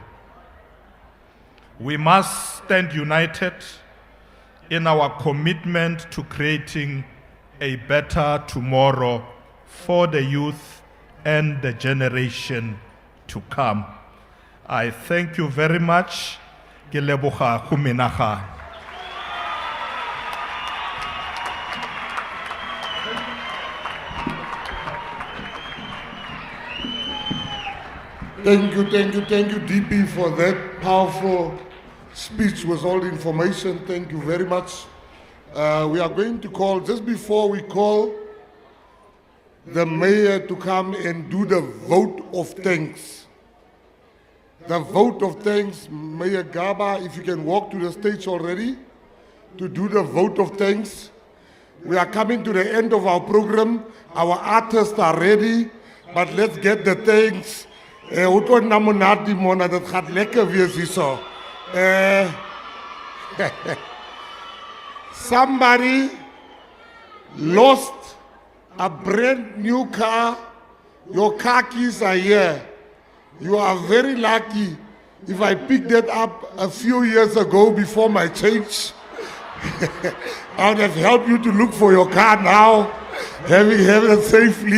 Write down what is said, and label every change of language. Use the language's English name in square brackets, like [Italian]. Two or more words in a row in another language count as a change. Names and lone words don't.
[English] We must stand united in our commitment to creating a better tomorrow for the youth and the generation to come. I thank you very much. [Tswana] Ke leboga go menagana. [English] Thank you, DP, for that powerful speech with all the information. Thank you very much. We are going to call, just before we call the mayor to come and do the vote of thanks. The vote of thanks, Mayor Gaba, if you can walk to the stage already to do the vote of thanks. We are coming to the end of our program. Our artists are ready, but let's get the thanks. [Afrikaans] Dat gaat lekker wees hierso. [English] Somebody lost a brand new car. Your car keys are here. You are very lucky. If I picked that up a few years ago before my change, I would have helped you to look for your car now, having it safely.